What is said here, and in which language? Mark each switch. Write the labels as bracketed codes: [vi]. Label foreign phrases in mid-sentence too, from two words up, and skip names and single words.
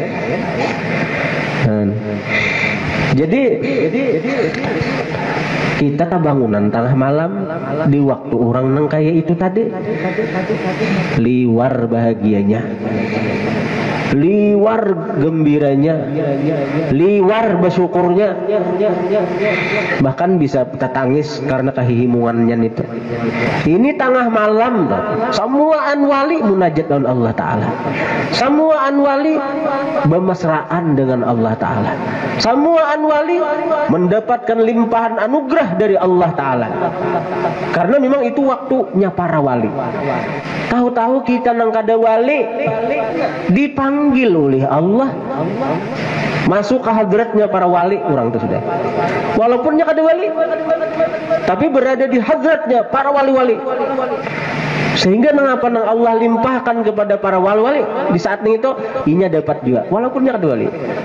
[bjn] Jadi kita kebangunan tengah malam di waktu orang nang kaya itu tadi, liwar bahagianya, liwar gembiranya, liwar bersyukurnya, bahkan bisa tertangis karena kehihimungannya itu. [id] Ini tengah malam toh. Semua anwali munajat dengan Allah Ta'ala, semua anwali bermesraan dengan Allah Ta'ala, semua anwali mendapatkan limpahan anugerah dari Allah Ta'ala, karena memang itu waktunya para wali. [bjn] Tahu-tahu kita nang kada wali dipanggil oleh Allah masuk ke hadratnya para wali orang itu sudah. Walaupun nya kada wali, tapi berada di hadratnya para wali-wali. Sehingga mengapa nang Allah limpahkan kepada para wali-wali di saat itu inya dapat juga walaupun nya kada wali.